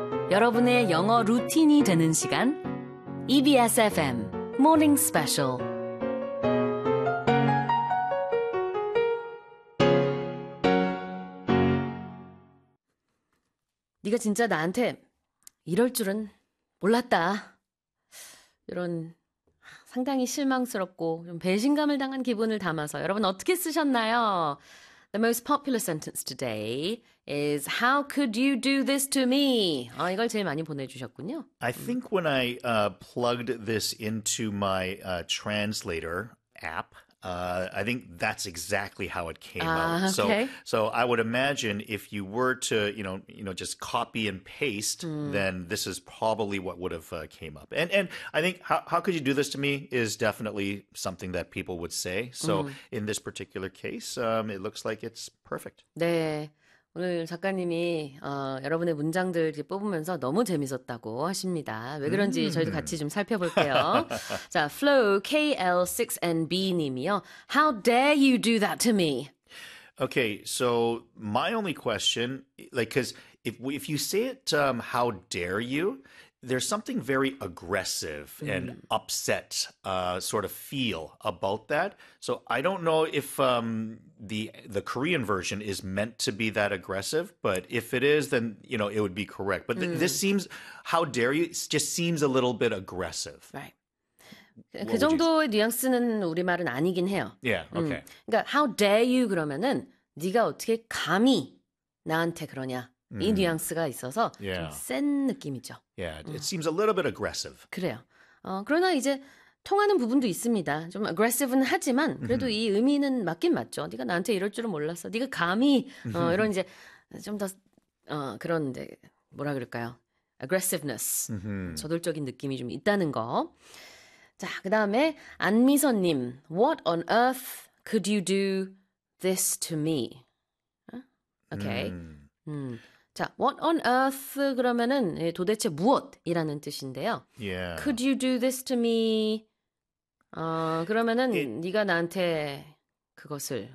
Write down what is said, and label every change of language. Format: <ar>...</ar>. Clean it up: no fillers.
<ko>여러분의 영어 루틴이 되는 시간 EBS FM 모닝 스페셜 네가 진짜 나한테 이럴 줄은 몰랐다. 이런 상당히 실망스럽고 좀 배신감을 당한 기분을 담아서 여러분 어떻게 쓰셨나요?</ko> <en>The most popular sentence today is How could you do this to me?</en> <ko>아, 이걸 제일 많이 보내주셨군요.</ko> <en>I think when I plugged this into my translator app, I think that's exactly how it came out. Okay. So I would imagine if you were to, you know, just copy and paste, then this is probably what would have came up. And I think how could you do this to me is definitely something that people would say. So in this particular case, it looks like it's perfect.</en> <ko>네, 오늘 작가님이 여러분의 문장들 이렇게 뽑으면서 너무 재밌었다고 하십니다. 왜 그런지 저희도 같이 좀 살펴볼게요.</ko> <en>자, Flow KL6NB 님이요. How dare you do that to me? Okay, so my only question, like, because if you say it, how dare you, there's something very aggressive and upset sort of feel about that. So I don't know if the Korean version is meant to be that aggressive, but if it is, then, you know, it would be correct. But this seems, how dare you, it just seems a little bit aggressive. Right.</en> <ko>그 정도의 뉘앙스는 우리말은 아니긴 해요.</ko> <en>Yeah, okay.</en> <ko>그러니까</ko> <en>how dare you</en> <ko>그러면은 네가 어떻게 감히 나한테 그러냐. 이 뉘앙스가 있어서 좀 센 느낌이죠.</ko> <en>Yeah, it seems a little bit aggressive.</en> <ko>그래요. 그러나 이제 통하는 부분도 있습니다. 좀 aggressive는 하지만 그래도 이 의미는 맞긴 맞죠. 네가 나한테 이럴 줄은 몰랐어. 네가 감히 이런 이제 좀 더 그런 이제 뭐라 그럴까요?</ko> <en>aggressiveness.</en> <ko>저돌적인 느낌이 좀 있다는 거. 자, 그다음에 안미선 님.</ko> <en>What on earth could you do this to me? Okay.</en> <ko>자,</ko> <en>what on earth</en> <ko>그러면은 도대체 무엇이라는 뜻인데요.</ko> <en>Yeah. Could you do this to me?</en> <ko>그러면은 네가 나한테 그것을</ko>